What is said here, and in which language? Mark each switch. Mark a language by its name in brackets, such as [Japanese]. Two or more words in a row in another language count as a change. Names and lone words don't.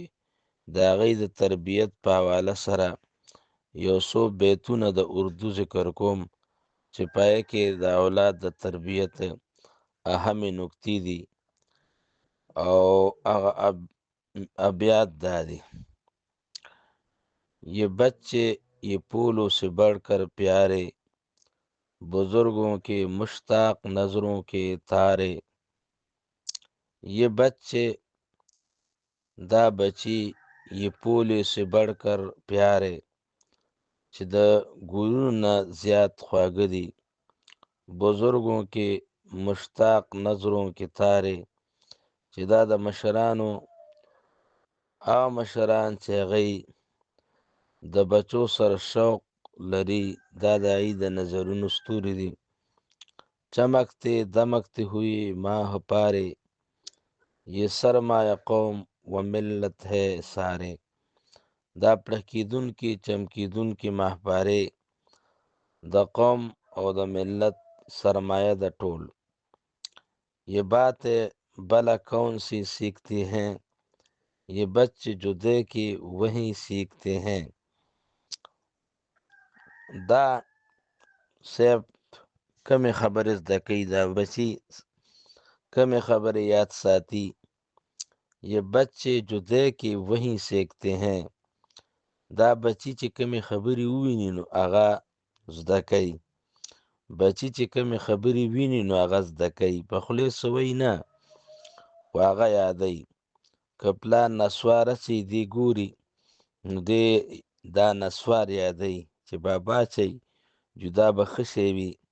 [Pashto] د هغې د تربیت په حواله سره یو څو بیتونه د اردو ذکر کوم چې پای کې د اولاد د تربیت اهمې نکتې دي او هغه ابیات دا دي: [Urdu] یہ بچے یہ پھولوں سے بڑھ کر پیارے، بزرگوں کے مشتاق نظروں کے تارے. یہ بچے [Pashto] دا بچی [Urdu] یہ پولې سے بڑھ کر پیارے، [Pashto] چې د ګلونو نه زیات خواږه دي. [Urdu] بزرگوں کې مشتاق نظروں کې تارې، [Pashto] چې دا د مشرانو هغه مشران چې هغوی د بچو سره شوق لري، دا د هغوی د نظرونو ستوري دي. [Urdu] چمکتے دمکتے ہوئے ماہ پارے، یہ سرمایہ قوم و ملت ہے سارے. [Pashto] دا پړکېدونکي چمکېدونکي ماهپارې د قوم او د ملت سرمایه د ټول. [Urdu] یہ باتیں بلا کون سی سیکھتے ہیں، یہ بچے جو دیکھے وہیں سیکھتے ہیں. [Pashto] دا صرف کمې خبرې زده کوي، دا بچي کمې خبرې یاد ساتي. [Urdu] یہ بچے جو دیکھے وہیں سیکھتے ہیں. [Pashto] دا بچی چې کمې خبرې وویني نو هغه زده کوي. بچی چې کمې خبرې ویني نو هغه زده کوي. په خولې څه وایي نه، خو هغه یادوي. که پلار نسواره چې دی ګوري نو دی دا نسوار یادوي چې بابا چې جدا به ښه شی وي.